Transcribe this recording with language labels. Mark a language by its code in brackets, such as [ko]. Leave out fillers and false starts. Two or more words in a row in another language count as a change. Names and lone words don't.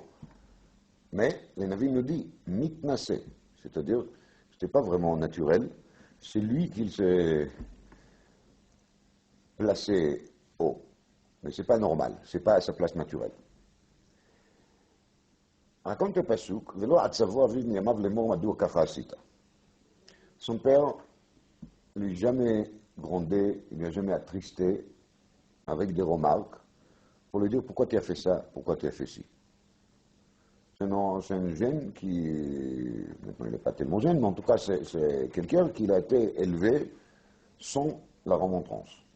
[fr] Mais le Navi nous dit mitnaseh, c'est-à-dire c'était pas vraiment naturel, c'est lui qui s'est placé haut. Mais c'est pas normal, c'est pas à sa place naturelle. Raconte le Pasuk, [he] ולא עצבו אביו מימיו לאמר מדוע ככה עשית. [fr] Son père ne lui a jamais grondé, il ne lui a jamais attristé avec des remarques pour lui dire pourquoi tu as fait ça, pourquoi tu as fait ci. C'est un jeune qui, maintenant il n'est pas tellement jeune, mais en tout cas c'est quelqu'un qui a été élevé sans la remontrance.